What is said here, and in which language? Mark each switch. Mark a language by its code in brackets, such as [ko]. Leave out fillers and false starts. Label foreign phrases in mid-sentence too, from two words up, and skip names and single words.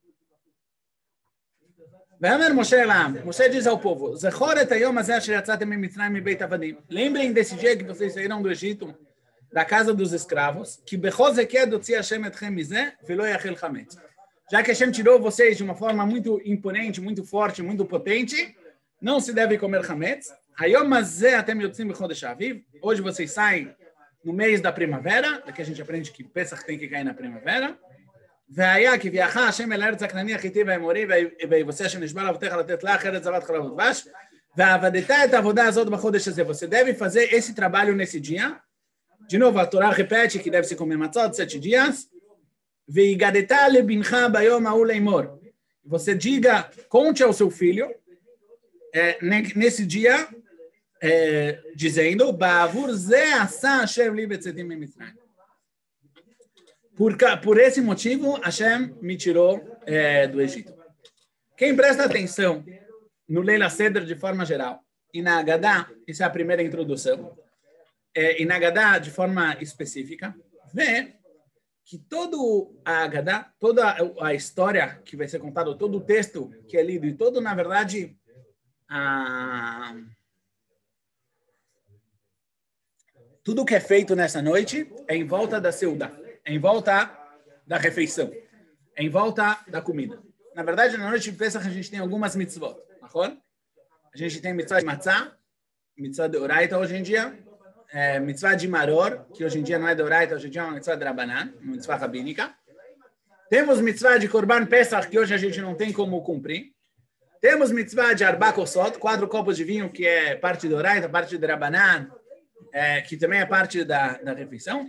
[pt] Moshe diz ao povo, lembrem desse dia que vocês saíram do Egito, da casa dos escravos, que já que Hashem tirou vocês de uma forma muito imponente, muito forte, muito potente, não se deve comer chametz. Hoje vocês saem no mês da primavera, daqui a gente aprende que Pesach tem que cair na primavera. [he] והיה כי ויחא השם אל הארץ הכנעני החיתי והאמורי ויבשר השם נשבע לאבותיך לתת לך ארץ זבת חלב ודבש ועבדת את העבודה הזאת בחודש הזה. [pt] Você deve fazer esse trabalho nesse dia. De novo, a Torá repete que deve se comer matzot 7 dias. [he] והגדת לבנך ביום ההוא לאמור. [pt] Você diga, conte ao seu filho nesse dia, dizendo, [he] בעבור זה עשה השם לי בצאתי ממצרים. [pt] Por esse motivo, Hashem me tirou do Egito. Quem presta atenção no [he] ליל סדר [pt] de forma geral, e na Haggadah, isso é a primeira introdução, e na Haggadah de forma específica, vê que todo a Haggadah, toda a história que vai ser contada, todo o texto que é lido, e todo, na verdade, tudo que é feito nessa noite é em volta da Seudah. Em volta da refeição, em volta da comida. Na verdade, na noite de Pesach, a gente tem algumas mitzvot. A gente tem mitzvah de matzah, mitzvah de oraita hoje em dia, mitzvah de maror, que hoje em dia não é de oraita, hoje em dia é uma mitzvah de rabanan, uma mitzvah rabínica. Temos mitzvah de [he] קרבן פסח, [pt] que hoje a gente não tem como cumprir. Temos mitzvah de [he] ארבע כוסות, [pt] 4 copos de vinho, que é parte de oraita, parte de rabanan, que também é parte da refeição.